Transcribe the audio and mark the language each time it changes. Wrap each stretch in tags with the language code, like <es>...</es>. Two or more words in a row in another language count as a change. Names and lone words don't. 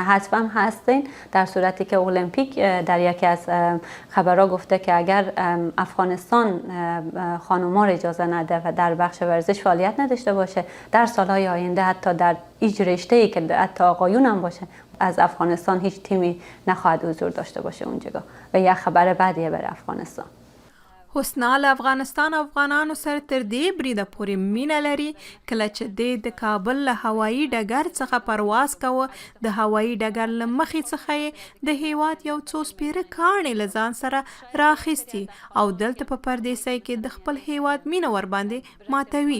<fa>حذف هم هستین در صورتی که المپیک در یکی از خبرها گفته که اگر افغانستان خانم‌ها رو اجازه نده و در بخش ورزش فعالیت نداشته باشه در سالهای آینده حتی در هیچ رشته‌ای که حتی آقایون هم باشه از افغانستان هیچ تیمی نخواهد حضور داشته باشه اونجا و یک خبر بدیه برای افغانستان.</fa> <ps>حسنا له افغانستان افغانانو سره تر دې بریده پورې مینه لري. کله چې دی د کابل له هوایي ډګر څخه پرواز کوه د هوایي ډګر له مخې څخه یې د هیواد یو څو سپیره کاڼي له ځان سره راخیستي او دلته په پردیسۍ کې د خپل هیواد مینه ورباندې ماتوي.</ps>